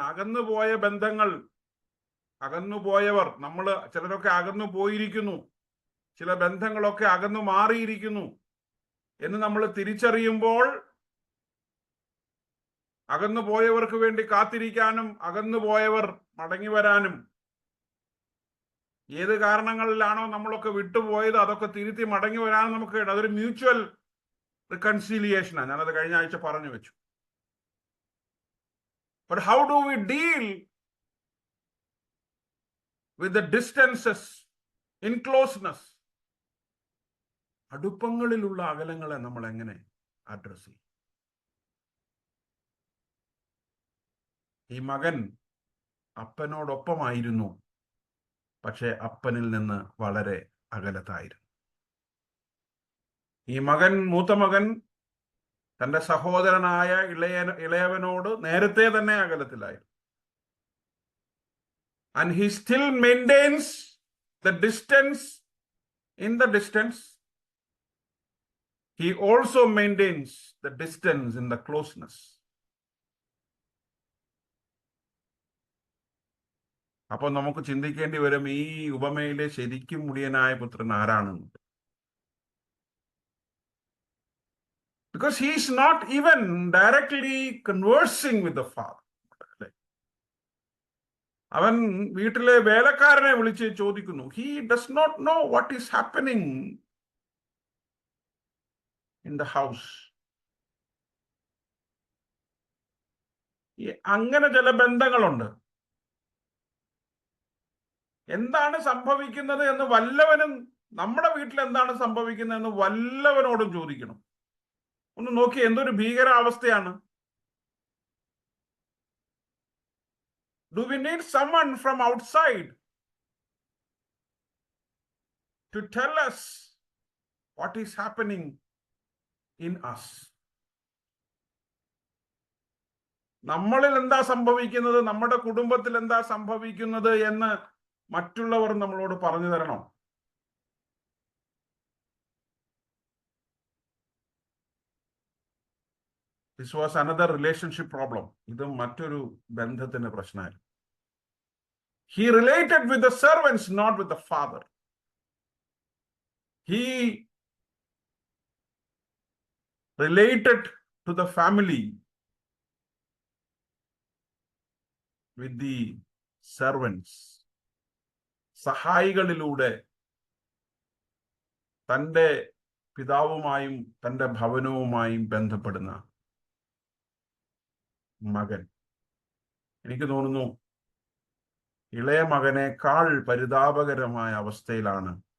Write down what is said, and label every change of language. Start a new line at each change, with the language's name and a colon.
Malayalam: അകന്നുപോയ ബന്ധങ്ങൾ, അകന്നുപോയവർ, ചിലരൊക്കെ അകന്നു പോയിരിക്കുന്നു, ചില ബന്ധങ്ങളൊക്കെ അകന്നു മാറിയിരിക്കുന്നു എന്ന് നമ്മൾ തിരിച്ചറിയുമ്പോൾ അകന്നുപോയവർക്ക് വേണ്ടി കാത്തിരിക്കാനും അകന്നുപോയവർ മടങ്ങി വരാനും, ഏത് കാരണങ്ങളിലാണോ നമ്മളൊക്കെ വിട്ടുപോയത് അതൊക്കെ തിരുത്തി മടങ്ങി വരാനും നമുക്ക് അതൊരു മ്യൂച്വൽ റിക്കൺസീലിയേഷനാണ്. ഞാനത് കഴിഞ്ഞ ആഴ്ച പറഞ്ഞു വെച്ചു.
English: But how do we deal with the distances, encloseness?
Malayalam: അടുപ്പങ്ങളിലുള്ള അകലങ്ങളെ നമ്മൾ എങ്ങനെ അഡ്രസ് ചെയ്യും? ഈ മകൻ അപ്പനോടൊപ്പമായിരുന്നു, പക്ഷെ അപ്പനിൽ നിന്ന് വളരെ അകലത്തായിരുന്നു. ഈ മൂത്ത മകൻ തന്റെ സഹോദരനായ ഇളയവനോട് നേരത്തെ തന്നെ അകലത്തിലായിരുന്നു.
English: And he still maintains the distance in the distance. he also maintains the distance in the closeness.
Malayalam: അപ്പോൾ നമുക്ക് ചിന്തിക്കേണ്ടി വരും ഈ ഉപമയിലെ ശരിക്കും മുടിയനായ പുത്രൻ ആരാണെന്ന്.
English: Because he is not even directly conversing with the Father.
Malayalam: അവൻ വീട്ടിലെ വേലക്കാരനെ വിളിച്ച് ചോദിക്കുന്നു.
English: He does not know what is happening in the house.
Malayalam: അങ്ങനെ ചില ബന്ധങ്ങളുണ്ട്. എന്താണ് സംഭവിക്കുന്നത് എന്ന് വല്ലവനും, നമ്മുടെ വീട്ടിൽ എന്താണ് സംഭവിക്കുന്നത് എന്ന് വല്ലവനോടും ചോദിക്കണം. ഒന്ന് നോക്കി, എന്തൊരു ഭീകരാവസ്ഥയാണ്.
English: Do we need someone from outside to tell us what is happening in us?
Malayalam: നമ്മളിൽ എന്താ സംഭവിക്കുന്നത്, നമ്മുടെ കുടുംബത്തിൽ എന്താ സംഭവിക്കുന്നത് എന്ന് മറ്റുള്ളവർ നമ്മളോട് പറഞ്ഞു തരണം.
English: This was another relationship problem.
Malayalam: ഇത് മറ്റൊരു ബന്ധത്തിന്റെ പ്രശ്നമായിരുന്നു.
English: He related with the servants, not with the father. He related to the family with the servants.
Malayalam: സഹായികളിലൂടെ തൻ്റെ പിതാവുമായും തൻ്റെ ഭവനവുമായും ബന്ധപ്പെടുന്ന മകൻ. എനിക്ക് തോന്നുന്നു ഇളയ മകനേക്കാൾ പരിതാപകരമായ അവസ്ഥയിലാണ്.